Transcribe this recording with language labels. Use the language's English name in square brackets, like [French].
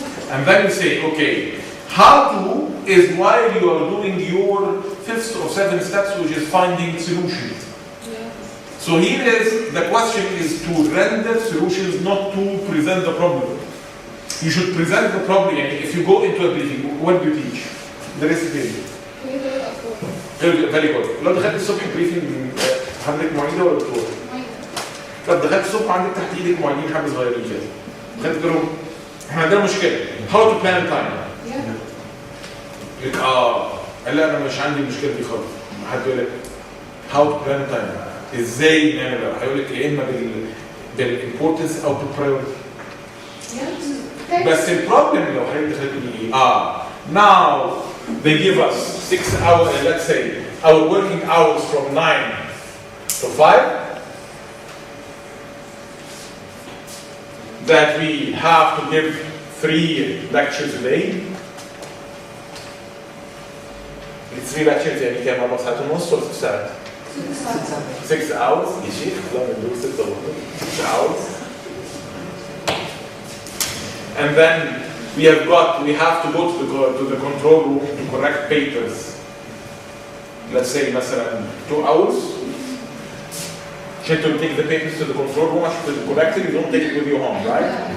[English] And then you say, okay, how to is while you are doing your 5th or 7th steps, which is finding solutions. So here is, the question is to render solutions, not to present the problem. You should present the problem. If you go into a briefing, what do you teach? The recipe. Very good. [Arabic] لو دخلت الصبح بريفنج حضرتك معيده ولا دكتور؟ طب دخلت الصبح عندك تحت ايدك معيدين حبه صغيرين كده. دخلت لهم احنا عندنا مشكله. [English] How to plan time. [Arabic] يقول لك لا انا مش عندي المشكله دي خالص. حد يقول لك [English] how to plan time. [Arabic] ازاي نعملها؟ هيقول لك يا اما بالامبورتنس او بالبرايورتي. بس البروبلم لو حضرتك دخلت لي [English] now they give us 6 hours, let's say our working hours from 9 to 5, that we have to give 3 lectures a day. It's 3 lectures [Arabic] يعني كام 4 ساعات ونص ولا 6 ساعات؟ [English] 6 hours [Arabic] يا شيخ لا بنقول 6 hours. [English] And then we have to go to the control room to correct papers. Let's say مثلا 2 hours. You take the papers to the control room to correct it, you don't take it with you home, right?